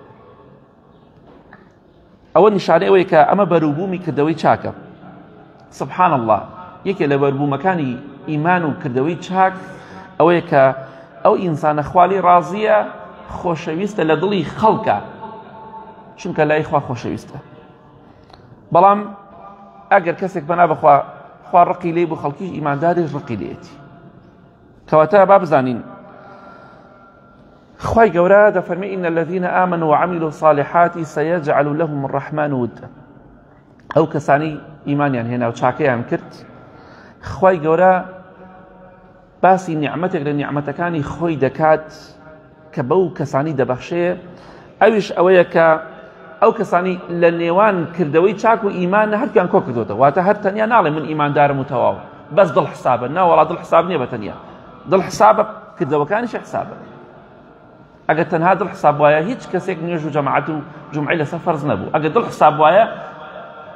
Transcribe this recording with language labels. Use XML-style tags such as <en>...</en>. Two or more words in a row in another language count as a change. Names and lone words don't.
<ckb>ئەوە نیشانەی ئەوەیە کە ئەمە بەرووبوومی کردەوەی چاکە</ckb> <ar>سبحان الله</ar> <ckb>یەکێک لە بەرووبوومەکانی ئیمان و کردەوەی چاک ئەوەیە کە ئەو ئینسانە خوالی ڕازیە خۆشەویستە لە دڵی خەڵکە چونکە لای خوا خۆشەویستە بەڵام ئەگەر کەسێک بەنا بەخوا خوا ڕقی لێ بوو خەڵکیش ئیمانداریش ڕقی لێتی کەواتە با بزانین خوای گەورە دەفەرمێ</ckb> <ar>ئین الذین آمنوا وعملوا الصالحات سيجعل لهم الرحمن ودا</ar> <ckb>ئەو کەسانی ئیمانیان هێنا و چاکەیان کرد خوای گەورە باسی نیعمەتێک لە نیعمەتەکانی خۆی دەکات کە بەو کەسانی دەبەخشێ ئەویش ئەوەیە کە ئەو کەسانی لە نێوان کردەوەی چاک و ئیمان هەرکیان کۆ کردوتەوە واتە هەر تەنیا ناڵێ من ئیماندارم و تەواو بەس دڵ حسابە ناوەڵا دڵ حساب نییە بە تەنیا دڵ حسابە کردەوەکانیش حسابە ئەگەر تەنها دڵ حساب وایە هیچ کەسێک نوێژ و جەماعەت و جومعەی لەسەر فەرز نەبوو ئەگەر دڵ حساب وایە</ckb>